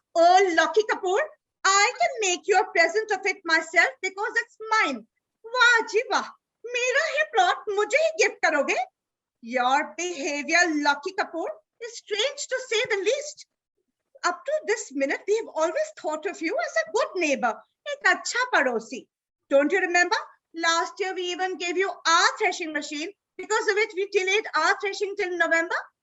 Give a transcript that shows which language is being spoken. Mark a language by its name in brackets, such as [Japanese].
[English] Oh, Lucky Kapoor, I can make you a present of it myself because it's mine. [Hindi] वाह जी वाह, मेरा ही plot मुझे ही gift करोगे? [English] Your behavior, Lucky Kapoor, is strange to say the least. Up to this minute, we have always thought of you as a good neighbor, [Hindi] एक अच्छा पड़ोसी. [English] Don't you remember? Last year, we even gave you our threshing machine, because of which we delayed our threshing till November.